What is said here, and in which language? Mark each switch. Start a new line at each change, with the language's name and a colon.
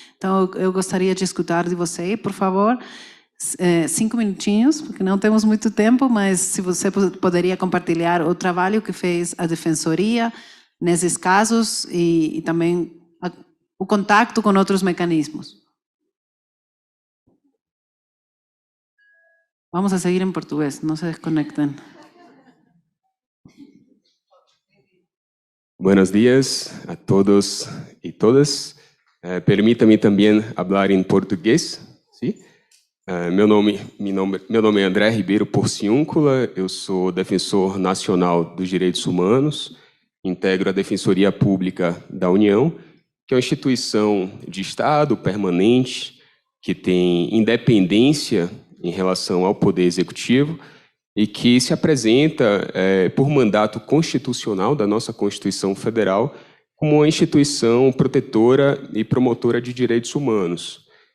Portuguese: Então, eu gostaria de escutar de você, por favor, 5 minutinhos, porque não temos muito tempo, mas se você poderia compartilhar o trabalho que fez a Defensoria nesses casos e também o contato com outros mecanismos. Vamos a seguir em português, não se desconectem.
Spanish: Buenos días a todos y todas.
Portuguese: Permita-me também falar em português. ¿Sí? Meu nome é André Ribeiro Porciúncula, eu sou defensor nacional dos direitos humanos, integro a Defensoria Pública da União, que é uma instituição de Estado permanente, que tem independência em relação ao Poder Executivo e que se apresenta por mandato constitucional da nossa Constituição Federal como uma instituição protetora e promotora de direitos humanos.